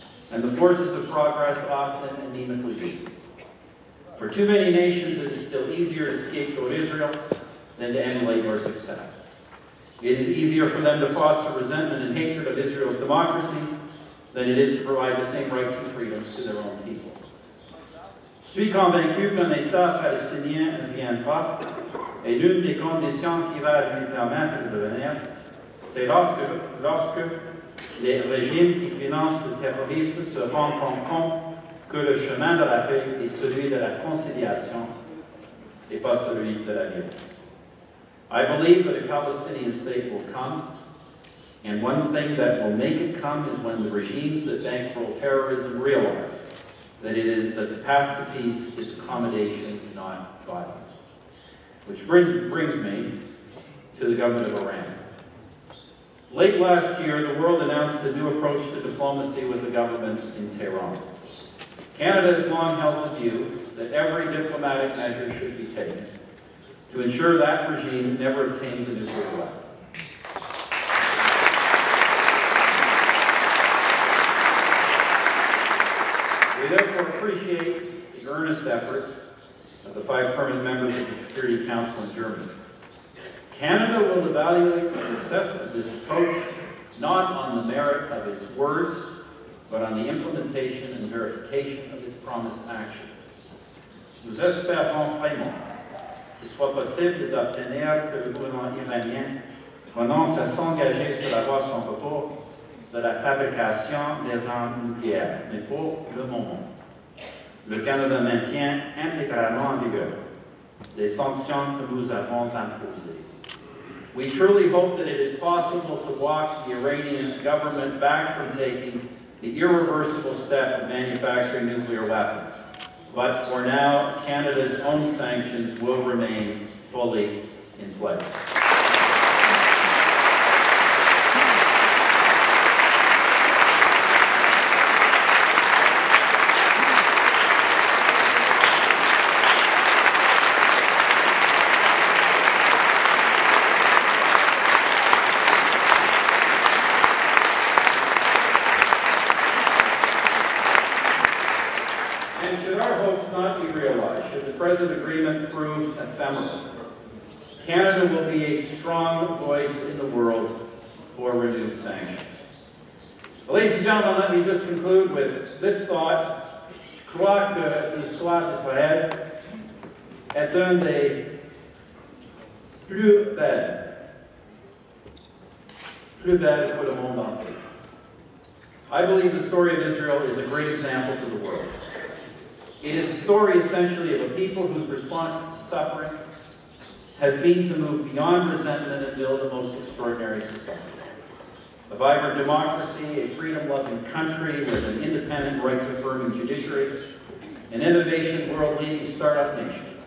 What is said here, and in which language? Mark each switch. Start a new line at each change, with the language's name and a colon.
English: And the forces of progress often anemically weak. For too many nations, it is still easier to scapegoat Israel than to emulate your success. It is easier for them to foster resentment and hatred of Israel's democracy than it is to provide the same rights and freedoms to their own people.
French: Suis convaincu qu'un État palestinien viendra, et l'une des conditions qui va lui permettre de devenir, c'est lorsque les régimes qui financent le terrorisme se rendront compte que le chemin de la paix est celui de la conciliation et pas celui de la violence.
English: I believe that a Palestinian state will come, and one thing that will make it come is when the regimes that bankroll terrorism realize that the path to peace is accommodation, not violence. Which brings me to the government of Iran. Late last year, the world announced a new approach to diplomacy with the government in Tehran. Canada has long held the view that every diplomatic measure should be taken to ensure that regime never obtains a nuclear weapon. We therefore appreciate the earnest efforts of the 5 permanent members of the Security Council in Germany. Canada will evaluate the success of this approach not on the merit of its words, but on the implementation and verification of its promised actions.
French: Nous espérons vraiment qu'il soit possible d'obtenir que le gouvernement iranien renonce à s'engager sur la voie sans retour de la fabrication des armes nucléaires. Mais pour le moment, le Canada maintient intégralement en vigueur les sanctions que nous avons imposées.
English: We truly hope that it is possible to walk the Iranian government back from taking the irreversible step of manufacturing nuclear weapons. But for now, Canada's own sanctions will remain fully in place. And should our hopes not be realized, should the present agreement prove ephemeral, Canada will be a strong voice in the world for renewed sanctions. Ladies and gentlemen, let me just conclude with this thought.
French: Je crois que l'histoire d'Israël est une des plus belles pour le monde entier.
English: I believe the story of Israel is a great example to the world. It is a story essentially of a people whose response to suffering has been to move beyond resentment and build a most extraordinary society. A vibrant democracy, a freedom-loving country with an independent, rights-affirming judiciary, an innovation world-leading startup nation.